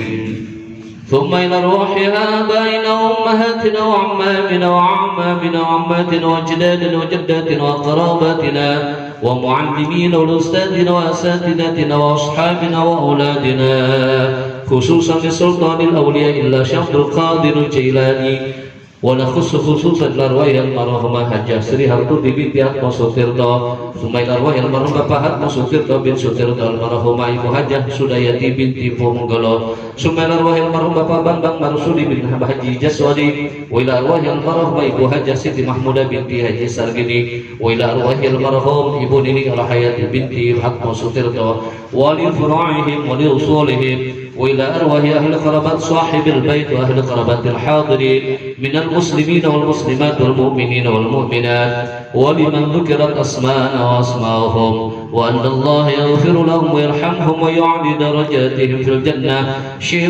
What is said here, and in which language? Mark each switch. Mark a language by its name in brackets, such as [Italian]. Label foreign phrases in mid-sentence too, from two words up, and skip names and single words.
[Arabic] ثم إلى روح آبائنا وأمهاتنا وعمامنا وعمامنا وعماتنا وأجدادنا وجداتنا وقراباتنا ومعلمين وأستاذنا وأساتذتنا وأصحابنا وأولادنا خصوصا لسلطان الأولياء إلا شيخ عبد القادر الجيلاني ونخص خصوصا الأرواح المرحومة حجة سري هرتودي binti Hatmo Sutirto, ثم الأرواح المرحوم Bapak Hatmo Sutirto bin Sutirto [Indonesian] almarhumah Ibu Hajah [Arabic] Sudayati binti Punggolo, ثم الأرواح المرحوم Bapak Bambang Marsudi bin Haji Jaswadi, وإلى أرواح المرحوم Ibu Hajah Siti Mahmudah binti Haji Sargini, وإلى أرواح المرحوم Ibu Nini Rahayati binti Hatmo Sutirto, ولفروعهم ولأصولهم وإلى أرواح أهل قرابات صاحب البيت وأهل قرابات الحاضرين من المسلمين والمسلمات والمؤمنين والمؤمنات ولمن ذكرت أسماءنا وأسماءهم وأن الله يغفر لهم ويرحمهم ويعلي درجاتهم في الجنة.